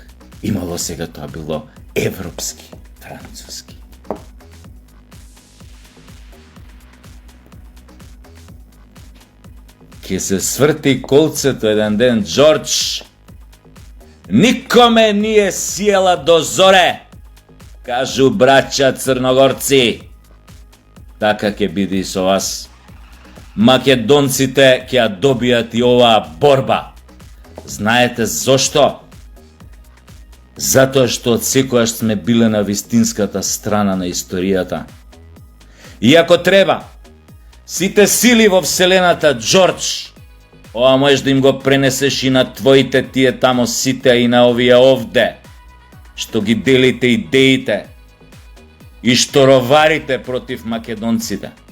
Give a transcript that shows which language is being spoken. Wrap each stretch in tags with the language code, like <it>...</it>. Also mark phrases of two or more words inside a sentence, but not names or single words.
<mk>Имало сега тоа било европски, француски. Ке се сврти колцето еден ден, Џорџ.</mk> <sr>Никоме nije sjela do zore, kažu braća Crnogorci.</sr> <mk>Така ќе биде и со вас. Македонците ќе ја добијат и оваа борба. Знаете зошто? Затоа што од секојаш сме биле на вистинската страна на историјата. И ако треба, сите сили во вселената, Џорџ, ова можеш да им го пренесеш и на твоите тие тамо сите и на овие овде, што ги делите идеите и што роварите против македонците.</mk>